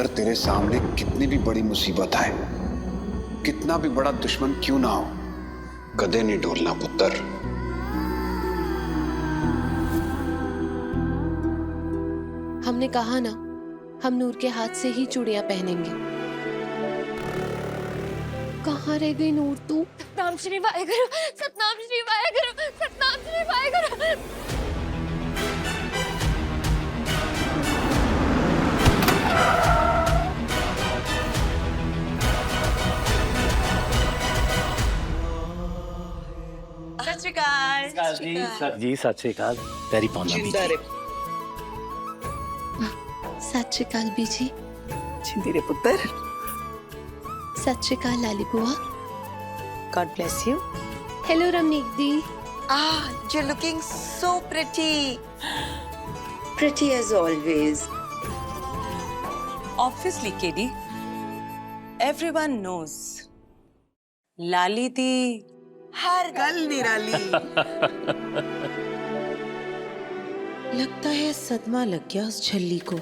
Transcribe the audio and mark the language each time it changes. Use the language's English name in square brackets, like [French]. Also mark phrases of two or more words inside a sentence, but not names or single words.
[Hindi] तेरे सामने कितनी भी बड़ी मुसीबत आए, कितना भी बड़ा दुश्मन क्यों ना हो, [Punjabi] ਕਦੇ ਨਹੀਂ ਡੋਲਣਾ ਪੁੱਤਰ। [Hindi] हमने कहा ना, हम नूर के हाथ से ही चूड़ियां पहनेंगे। कहाँ रह गई नूर तू? [Punjabi] ਸਤਿਨਾਮ ਸ੍ਰੀ ਵਾਹਿਗੁਰੂ, ਸਤਿਨਾਮ ਸ੍ਰੀ ਵਾਹਿਗੁਰੂ, ਸਤਿਨਾਮ ਸ੍ਰੀ ਵਾਹਿਗੁਰੂ। ਸਤ ਸ੍ਰੀ ਅਕਾਲ। ਜੀ ਸਤ ਸ੍ਰੀ ਅਕਾਲ। ਪੈਰੀਂ ਪੈਣਾ ਭੀ। ਸਤ ਸ੍ਰੀ ਅਕਾਲ ਬੀਜੀ। ਜਿੰਦੀ ਰਹੇ ਪੁੱਤਰ। ਸਤ ਸ੍ਰੀ ਅਕਾਲ ਲਾਲੀ ਬੂਆ। [English] God bless you. [Hindi] हेलो रमनीक दी। [English] you're looking so pretty. Pretty as always. Obviously, Katie. Everyone knows. [Punjabi] ਲਾਲੀ ਦੀ ਹਰ ਗੱਲ ਨਿਰਾਲੀ। [Hindi] लगता है सदमा लग गया उस झल्ली को।